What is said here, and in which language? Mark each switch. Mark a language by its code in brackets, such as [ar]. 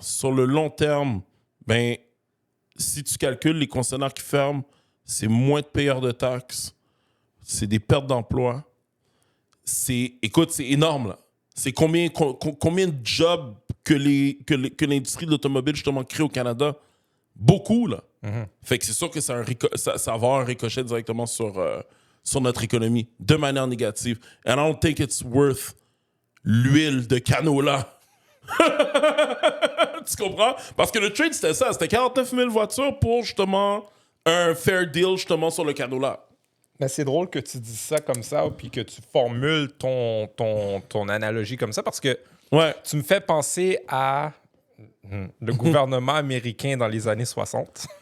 [fr] Sur le long terme, ben, si tu calcules les concessionnaires qui ferment, c'est moins de payeurs de taxes, c'est des pertes d'emploi. Écoute, c'est énorme, là. C'est combien de jobs que l'industrie de l'automobile, justement, crée au Canada? Beaucoup, là. Fait que c'est sûr que ça va avoir un ricochet directement sur notre économie, de manière négative. [en] And I don't think it's worth [fr] l'huile de canola. Tu comprends? Parce que le trade, c'était ça. C'était 49 000 voitures pour, justement, un fair deal, justement, sur le canola. Mais c'est drôle que tu dises ça comme ça, puis que tu formules ton analogie comme ça, parce que tu me fais penser à le gouvernement américain dans les années 60.